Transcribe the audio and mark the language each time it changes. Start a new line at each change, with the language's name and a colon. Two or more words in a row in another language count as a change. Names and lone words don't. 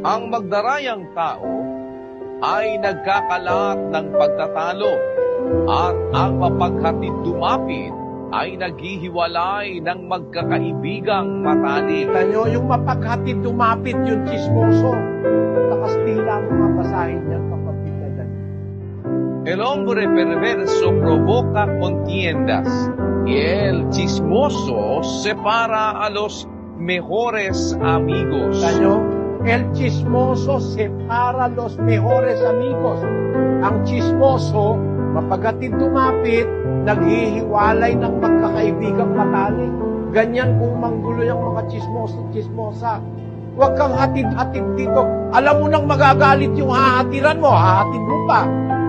Filipino: Ang magdarayang tao ay nagkakalat ng pagtatalo, at ang mapaghatid dumapit ay naghihiwalay ng magkakaibigang matalik. Kita nyo, yung mapaghatid dumapit, yung chismoso. Nakastila mo nga basahin yan, kapatid na dyan.
Spanish: El hombre perverso provoca contiendas, y el chismoso separa a los mejores amigos.
Filipino: Kita nyo,
Spanish: el chismoso separa los mejores amigos.
Filipino: Ang chismoso, mapaghatid dumapit, naghihiwalay ng magkakaibigang matalik. Ganyan kung manggulo yung mga chismosa. Huwag kang hatid-hatid dito. Alam mo nang magagalit yung hahatiran mo, hahatid mo pa.